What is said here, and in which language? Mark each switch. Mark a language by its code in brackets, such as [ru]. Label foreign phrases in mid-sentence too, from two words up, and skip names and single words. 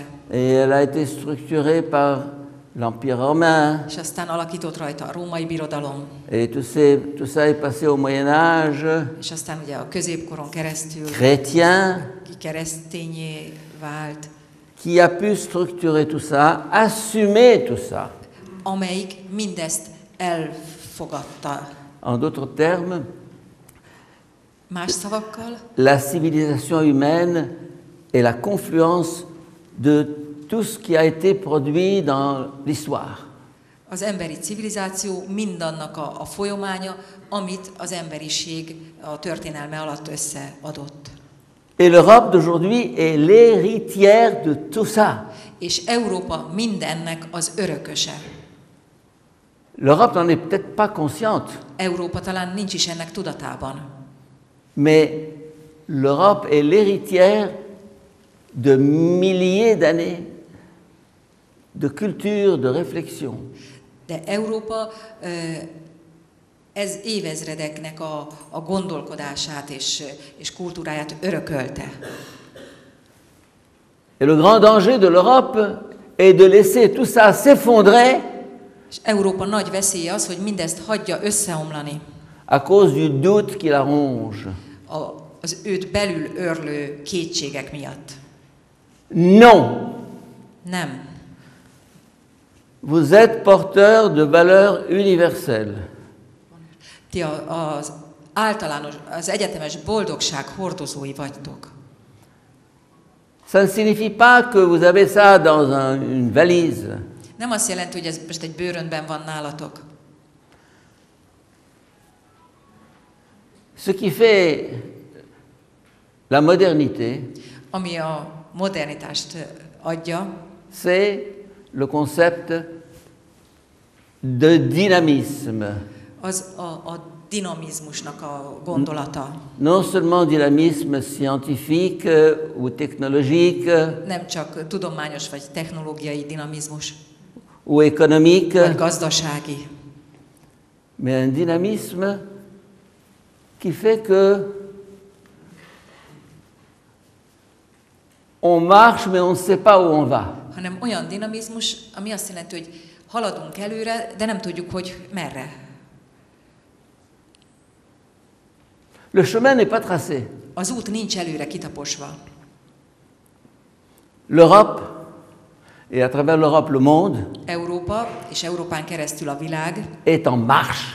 [fr] Et elle a été structurée par l'Empire romain. [hu] és aztán alakított rajta a római birodalom, [fr] Et tout ça est passé au Moyen Âge, [hu] és aztán ugye a középkoron keresztül [fr] chrétien, [hu] ki keresztényé vált, [fr] qui a pu structurer tout ça, assumer tout ça. [hu] amelyik mindezt elfogadta. [fr] En d'autres termes, [hu] Más szavakkal, [fr] la civilisation humaine est la confluence de tout ce qui a été produit dans l'histoire. [hu] az emberi civilizáció mindannak a folyamánya, amit az emberiség a történelme alatt összeadott. [fr] Et l'Europe d'aujourd'hui est l'héritière de tout ça. [hu] És Európa mindennek az örököse. [fr] L'Europe n'en est peut-être pas consciente, [hu] Európa talán nincs is ennek tudatában, [fr] mais l'Europe est l'héritière de milliers d'années de culture, de réflexion. [hu] de Európa ez évezredeknek a gondolkodását és kultúráját örökölte. [fr] Et le grand danger de l'Europe est de laisser tout ça s'effondrer [hu] És Európa nagy veszélye az, hogy mindezt hagyja összeomlani [fr] à cause du doute qui la ronge. [hu] az őt belül őrlő kétségek miatt. [fr] Non, [hu] Nem. [fr] vous êtes porteur de valeurs universelles. [hu] Ti az általános, az egyetemes boldogság hordozói vagytok. [fr] Ça ne signifie pas que vous avez ça dans une valise. [hu] Nem azt jelenti, hogy ez most egy bőröndben van nálatok. [fr] Ce qui fait la modernité, [hu] Ami a modernitást adja, [fr] c'est le concept de dynamisme. [hu] az a dinamizmusnak a gondolata. [fr] Non seulement dynamisme scientifique ou technologique [hu] Nem csak tudományos vagy technológiai dinamizmus, [fr] ou économique, [hu] vagy gazdasági, [fr] mais un dynamisme qui fait que on marche mais on ne sait pas où on va. [hu] hanem olyan dinamizmus, ami azt jelenti, hogy haladunk előre, de nem tudjuk, hogy merre. [fr] Le chemin n'est pas tracé. [hu] Az út nincs előre kitaposva. [fr] L'Europe, et à travers l'Europe le monde, [hu] Európa, és Európán keresztül a világ [fr] est en marche.